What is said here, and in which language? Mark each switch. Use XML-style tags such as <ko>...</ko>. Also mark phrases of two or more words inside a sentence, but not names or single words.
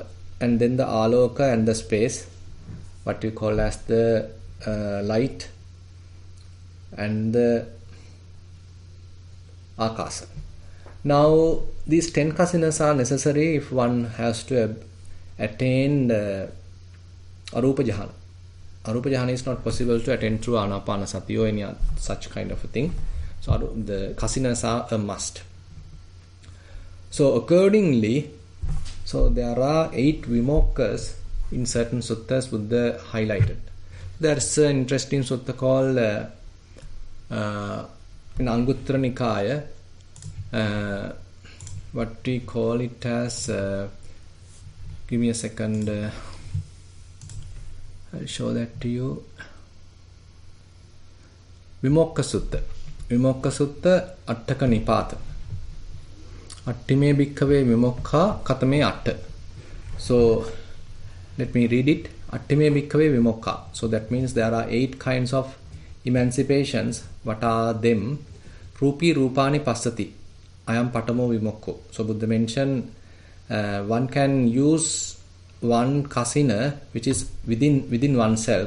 <en>And then the aloka and the space, what we call as the light, and the akasa. Now these 10 kasinas are necessary if one has to attain</en> <pi>arupa jhana. Arupa jhana</pi> <en>is not possible to attain through anapanasati or any such kind of a thing. So the kasinas are a must. So accordingly, so there are 8 vimokkas in certain suttas Buddha highlighted. There's an interesting sutta called in Anguttara Nikaya, what we call it as, give me a second, I'll show that to you. Vimokka Sutta.</en> <pi>Vimokka Sutta Attaka Nipata. Attime bhikkhave vimokha katame atta. So let me read it. Attime bhikkhave vimokha.</pi> <en>So that means there are 8 kinds of emancipations. What are them?</en> <pi>Rupi rupani passati. I am patamo vimokko.</pi> <en>So Buddha mentioned one can use one kasina which is within oneself.</en>